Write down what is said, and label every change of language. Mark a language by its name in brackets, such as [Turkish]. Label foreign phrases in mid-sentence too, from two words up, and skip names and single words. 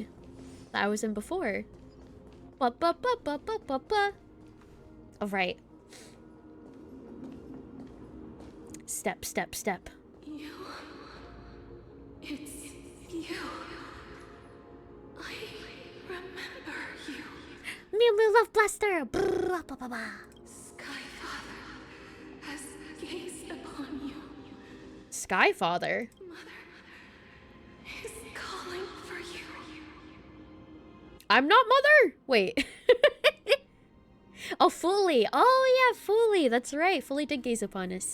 [English] That I was in before. Ba-ba-ba-ba-ba-ba-ba. Oh, right. Step, step, step. You. It's you. I remember you. Mew Mew Love Blaster! Brrr, ba, ba, ba. Skyfather has gazed upon you. Skyfather? Mother is calling for you. I'm not mother! Wait. Oh, Fully. Oh, yeah, Fully. That's right. Fully did gaze upon us.